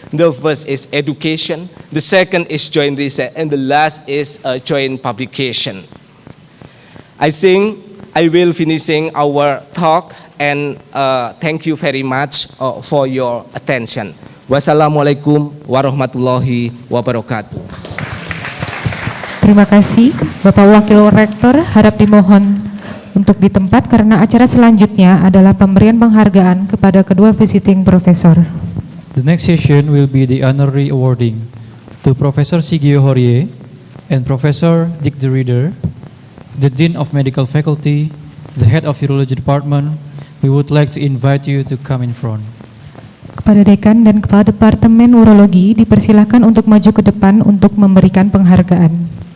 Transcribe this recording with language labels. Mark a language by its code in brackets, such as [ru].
[en] The first is education, the second is joint research, and the last is joint publication. I think I will finishing our talk, and thank you very much for your attention. [ar] Wassalamualaikum warahmatullahi wabarakatuh. [id] Terima kasih, Bapak Wakil Rektor. Harap dimohon untuk di tempat karena acara selanjutnya adalah pemberian penghargaan kepada kedua visiting professor. [en] The next session will be the honorary awarding to Professor Shigeo Horie and Professor Dirk, the Dean of Medical Faculty, the Head of Urology Department. We would like to invite you to come in front. [id] Kepada Dekan dan Kepala Departemen Urologi dipersilakan untuk maju ke depan untuk memberikan penghargaan.